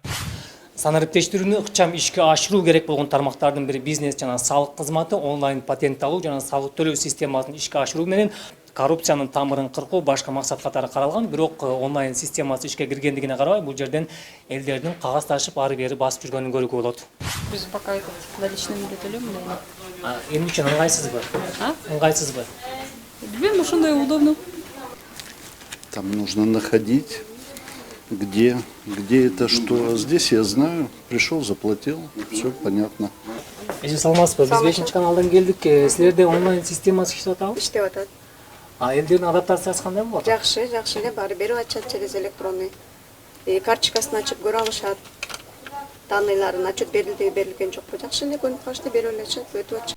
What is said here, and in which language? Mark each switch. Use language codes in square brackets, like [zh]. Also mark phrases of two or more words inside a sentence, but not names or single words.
[ky] Санариптештирүүнү ыкчам ишке ашыруу керек болгон тармактардын бири бизнес жана салык кызматы, онлайн патент алуу жана салык төлөө системасын ишке ашыруу менен коррупциянын тамырын кыркуу башка максат катары каралган. Бирок онлайн системасы ишке киргендигине карабай, бул жерден элдердин кагаз ташып ары бери басып жүргөнүн көрүүгө болот. Биз [ru] пока наличными [ky] төлөйм эле. Эмне үчүн ыңгайсызбы? Ыңгайсызбы? Билбейм, ошондой удобно. [ru] Там нужно находить, где это, что. Здесь я знаю, пришел, заплатил, все понятно. [ky] Эже саламатсызбы? Биз 5-чи каналдан келдик. Силерде онлайн системасы иштеп атабы? Иштеп атат. Элдердин адаптациясы кандай болот? Жакшы эле, баары берип атышат [ru] через электронный. [ky] Карточкасын ачып көрө алышат. Данныйларын отчет берилген жокпу? Жакшы эле көрүнүп калышты, берип алышат, өтүп атышат.